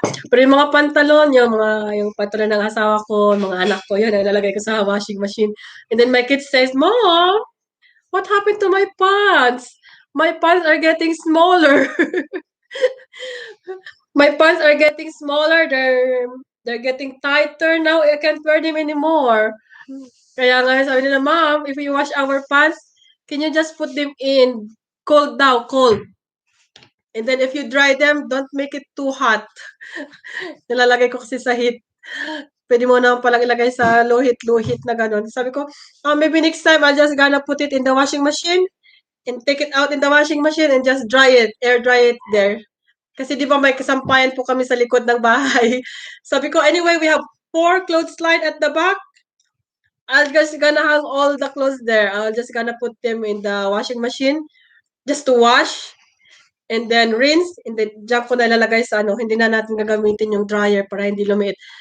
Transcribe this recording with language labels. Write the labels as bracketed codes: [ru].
[tl] Pero yung mga pantalon, yung pantalon ng asawa ko, mga anak ko, yun, nilalagay ko sa washing machine. [en] And then my kid says, Mom, what happened to my pants? My pants are getting smaller. My pants are getting smaller. They're getting tighter now. I can't wear them anymore. [tl] Kaya nga sabi nila, [en] Mom, if we wash our pants, can you just put them in cold daw, cold. And then if you dry them, don't make it too hot. [tl] Nilalagay ko kasi sa heat. Pwede mo naman palang ilagay sa low heat na ganun. Sabi ko, [en] maybe next time I'll just gonna put it in the washing machine and take it out in the washing machine and just air dry it there. [tl] Kasi di ba may kasampayan po kami sa likod ng bahay. Sabi ko, [en] anyway, we have 4 clothesline at the back. I'll just gonna hang all the clothes there. I'll just gonna put them in the washing machine just to wash. and then rinse, and then [tl] diyan ko na ilalagay sa ano, hindi na natin gagamitin yung dryer para hindi lumiit.